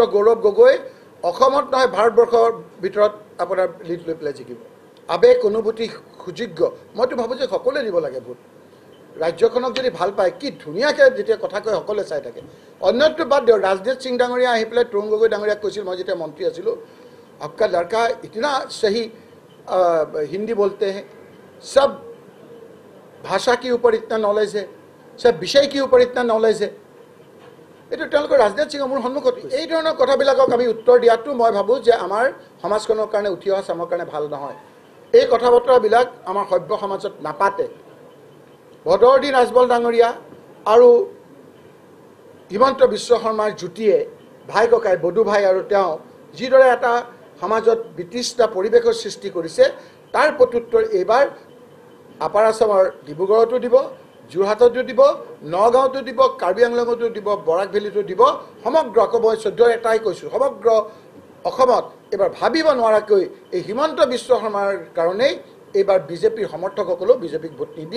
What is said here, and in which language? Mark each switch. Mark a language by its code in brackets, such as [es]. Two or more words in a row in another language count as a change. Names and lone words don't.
[as] গৌৰৱ গগৈ অসমত নহয় ভাৰতবৰ্ষৰ ভিতৰত আপোনাৰ লিড লৈ পেলাই জিকিব আৱেগ অনুভূতি সুযোগ্য মইতো ভাবোঁ যে সকলোৱে দিব লাগে ভোট ৰাজ্যখনক যদি ভাল পায় কি ধুনীয়াকৈ যেতিয়া কথা কয় সকলোৱে চাই থাকে অন্যটো বাদ দিয়ক ৰাজদেৱ সিং ডাঙৰীয়া আহি পেলাই তৰুণ গগৈ ডাঙৰীয়াক কৈছিল মই যেতিয়া মন্ত্ৰী আছিলোঁ [hi] आपका लड़का इतना सही हिंदी बोलते हैं सब भाषा के ऊपर इतना नॉलेज है सब विषय के ऊपर इतना नॉलेज है [as] এইটো তেওঁলোকৰ ৰাজনীতি সিং মোৰ সন্মুখত এই ধৰণৰ কথাবিলাকক আমি উত্তৰ দিয়াটো মই ভাবোঁ যে আমাৰ সমাজখনৰ কাৰণে উঠি অহা চামৰ কাৰণে ভাল নহয় এই কথা বতৰাবিলাক আমাৰ সভ্য সমাজত নাপাতে বদৰুদ্দিন আজমল ডাঙৰীয়া আৰু হিমন্ত বিশ্ব শৰ্মাৰ যুটিয়ে ভাই ককাই বডু ভাই আৰু তেওঁ যিদৰে এটা সমাজত বিতৃষ্টা পৰিৱেশৰ সৃষ্টি কৰিছে তাৰ প্ৰত্যুত্তৰ এইবাৰ আপাৰ আছামৰ ডিব্ৰুগড়তো দিব যোৰহাটতো দিব নগাঁৱতো দিব কাৰ্বি আংলঙতো দিব বৰাক ভেলীতো দিব সমগ্ৰ মই 14 এটাই কৈছোঁ সমগ্ৰ অসমত এইবাৰ ভাবিব নোৱাৰাকৈ এই হিমন্ত বিশ্ব শৰ্মাৰ কাৰণেই এইবাৰ বিজেপিৰ সমৰ্থকসকলেও বিজেপিক ভোট নিদিয়ে